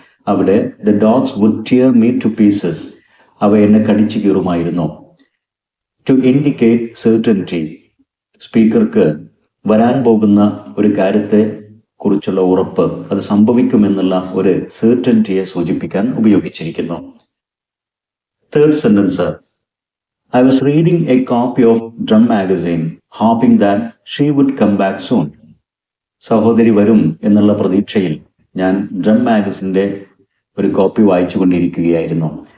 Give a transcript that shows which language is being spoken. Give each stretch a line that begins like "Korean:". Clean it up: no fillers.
Malayalam: അവിടെ
English: the dogs would tear me to pieces,
Malayalam: അവ എന്നെ കടിച്ചു കീറുമായിരുന്നു.
English: to indicate certainty,
Malayalam: സ്പീക്കർക്ക് വരാൻ പോകുന്ന ഒരു കാര്യത്തെ കുറിച്ചുള്ള ഉറപ്പ്, അത് സംഭവിക്കുമെന്നുള്ള ഒരു സെർട്ടനിറ്റിയെ സൂചിപ്പിക്കാൻ ഉപയോഗിച്ചിരിക്കുന്നു.
English: Third sentence: I was reading a copy of Drum magazine, hoping that she would come back soon.
Malayalam: സഹോദരി വരും എന്നുള്ള പ്രതീക്ഷയിൽ ഞാൻ ഡ്രം മാഗസിന്റെ ഒരു കോപ്പി വായിച്ചു കൊണ്ടിരിക്കുകയായിരുന്നു.